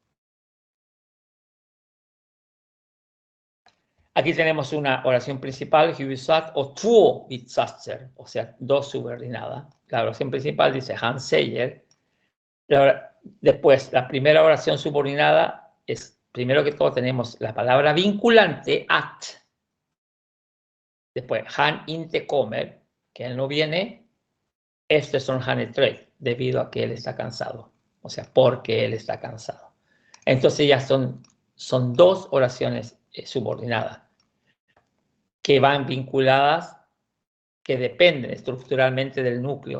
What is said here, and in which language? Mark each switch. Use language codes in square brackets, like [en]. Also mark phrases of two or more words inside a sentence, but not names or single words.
[es] Aquí tenemos una oración principal, [sv] huvudsats, o två bitsatser, [es] o sea, dos subordinadas. La oración principal dice [sv] han säger. [es] Después, la primera oración subordinada es, primero que todo, tenemos la palabra vinculante, att. [sv] Después, han inte kommer, [es] que él no viene. Estos son [sv] han är [es] debido a que él está cansado. O sea, porque él está cansado. Entonces ya son dos oraciones subordinadas que van vinculadas, que dependen estructuralmente del núcleo.